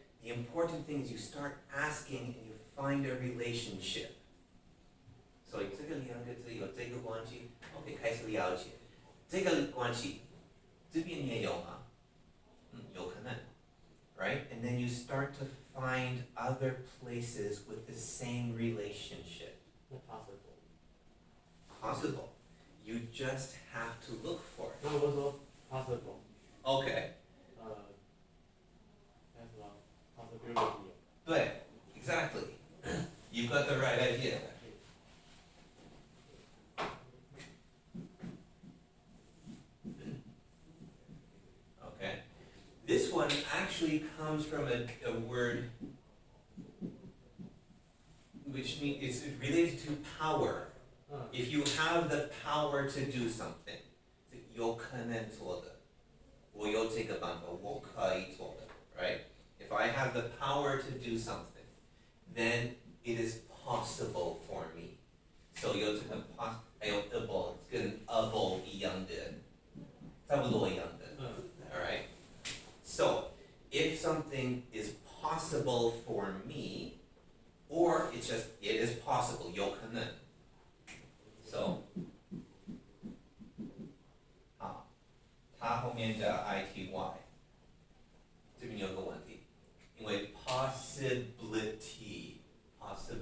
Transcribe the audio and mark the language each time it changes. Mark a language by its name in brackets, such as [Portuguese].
[English] The important thing is you start asking and you find a relationship. [Chinese] 所以这个两个字有这个关系 ，OK， 开始了解，这个关系这边也有吗？有可能 right? [English] And then you start to find other places with the same relationship. Possible. You just have to look for it. [Chinese] 那我说 possible， [English] Okay. [Chinese] 那什么 possibility。 [English] 对 exactly. You've got the right idea. Okay. This one actually comes from a word which means it's related to power. If you have the power to do something, [Chinese] 有可能做的，我有这个办法，我可以做的 [English] right? If I have the power to do something, then it is possible for me. [Chinese] So 有这个还有 able 跟 able 一样的，差不多一样的 alright? [English] So, if something is possible for me, or it's just, it is possible, [Chinese] 有可能 [English] So, [Chinese] 好，它后面加 ity， 这边有个问题，因为 [English] possibility, oops,